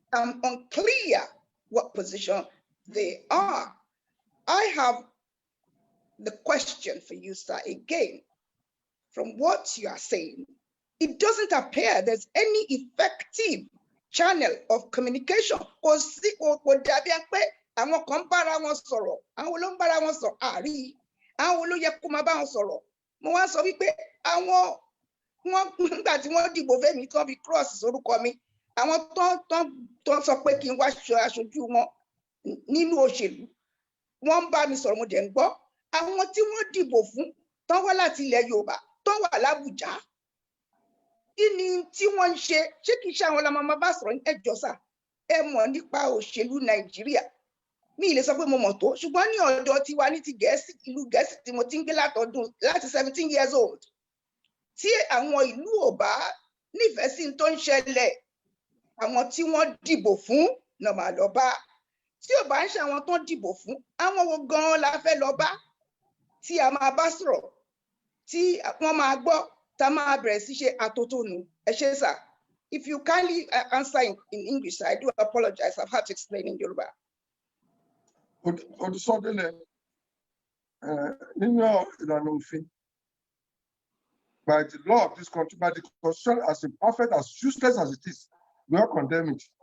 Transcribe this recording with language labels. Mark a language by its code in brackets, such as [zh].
[en] I'm unclear what position they are. I have the question for you, sir, again. From what you are saying, it doesn't appear there's any effective channel of communication. [yo] Kò dàbí pé àwọn kan bára wọn sọ̀rọ̀, àwọn ló ń bára wọn sọ̀rọ̀ àrí, àwọn ló yẹ kó máa bá wọn sọ̀rọ̀. Mo wá sọ wípé àwọn nígbà tí wọ́n dìbò fẹ́mi tán fi cross sórúkọ mi, àwọn tó sọ pé kí n wá aṣojú wọn nínú òṣèlú, wọ́n ń bá mi sọ̀rọ̀ mo dẹ̀ ń gbọ́. Àwọn tí wọ́n dìbò fún tán wá láti ilẹ̀ Yorùbá tán wà l'Ábùjá kí ni tí wọ́n ń ṣe kìí ṣe àwọn ọlọmọ bá sọ̀rọ̀ ẹjọ́ sà ẹ mọ̀ nípa òṣèlú Nàìjíríà mi ì lè sọ pé mo mọ̀ tó ṣùgbọ́n ní ọ̀dọ̀ tiwa ní ti Gẹ̀ẹ́sì ìlú Gẹ̀ẹ́sì tí mo ti ń gbé láti [en] 17 years old [yo] tí àwọn ìlú ò bá nífẹ̀ẹ́ sí tó ń ṣẹlẹ̀ àwọn tí wọ́n dìbò fún náà máa lọ bá tí ò bá ń ṣe àwọn tó ń dìbò fún àwọn wo gan-an la fẹ́ lọ bá tí a máa bá sọ̀rọ̀ tí wọ́n máa gbọ́ tá a máa bẹ̀rẹ̀ sí ṣe àtótónu ẹ ṣé sà. [en] If you kindly answer in English, I do apologize. I've had to explain in Yoruba. Odusodele, [yo] nínú ìlànà òfin, [en] by the law of this country, by the constitution, as imperfect, as useless as it is, we all condemn it.